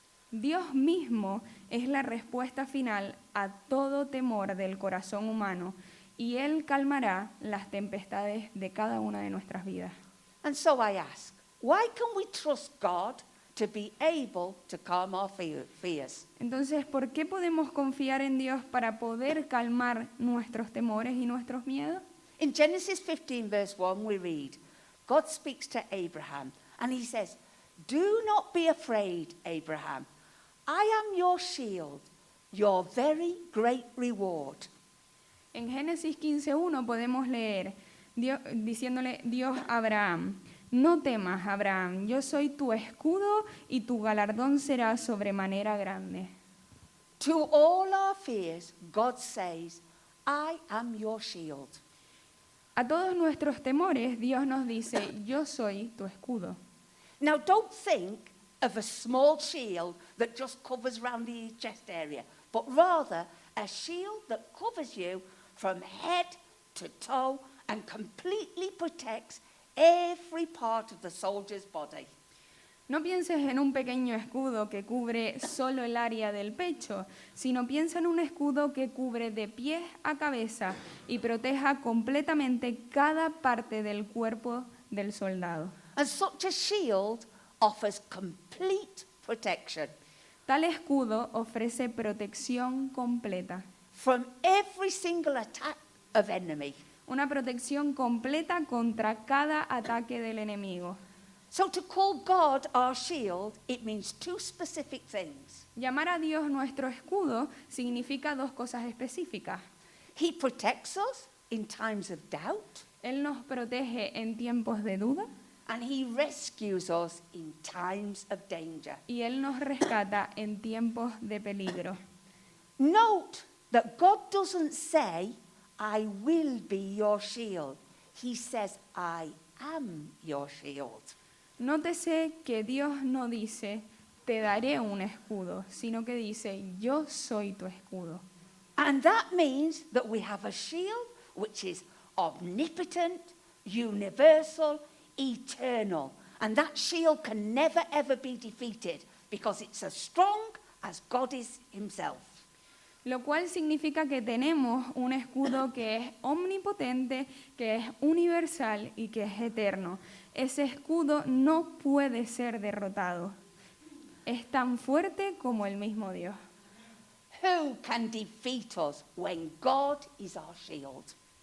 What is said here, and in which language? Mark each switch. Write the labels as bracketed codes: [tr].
[es] Dios mismo es la respuesta final a todo temor del corazón humano y Él calmará las tempestades de cada una de nuestras vidas. [en] And so I ask, why can we trust God to be able to calm our fears? [es] Entonces, ¿por qué podemos confiar en Dios para poder calmar nuestros temores y nuestros miedos? [en] In Genesis 15, verse 1, we read, God speaks to Abraham, and he says, "Do not be afraid, Abraham. I am your shield. your very great reward. [es] En Génesis 15:1 podemos leer, diciéndole Dios a Abraham, no temas, Abraham, yo soy tu escudo y tu galardón será sobremanera grande. [en] To all our fears, God says, I am your shield. [es] A todos nuestros temores, Dios nos dice, yo soy tu escudo. [en] Now, don't think of a small shield that just covers around the chest area, but rather a shield that covers you from head to toe and completely protects every part of the soldier's body. [es] No pienses en un pequeño escudo que cubre solo el área del pecho, sino piensa en un escudo que cubre de pies a cabeza y proteja completamente cada parte del cuerpo del soldado. [en] And such a shield offers complete protection [es] Tal escudo ofrece protección completa, [en] from every single attack of enemy. [es] una protección completa contra cada ataque del enemigo. [en] So to call God our shield, it means two specific things. [es] Llamar a Dios nuestro escudo significa dos cosas específicas. [en] He protects us in times of doubt, [es] Él nos protege en tiempos de duda [en] and he rescues us in times of danger. [es] y Él nos rescata en tiempos de peligro. [en] Note that God doesn't say, I will be your shield. He says, I am your shield. [es] Nótese que Dios no dice, te daré un escudo, sino que dice, yo soy tu escudo. [en] And that means that we have a shield which is omnipotent, universal, eternal. And that shield can never ever be defeated because it's as strong as God is himself. [es] Lo cual significa que tenemos un escudo que es omnipotente, que es universal y que es eterno. Ese escudo no puede ser derrotado. Es tan fuerte como el mismo Dios. [en] Who can defeat us when God is our shield?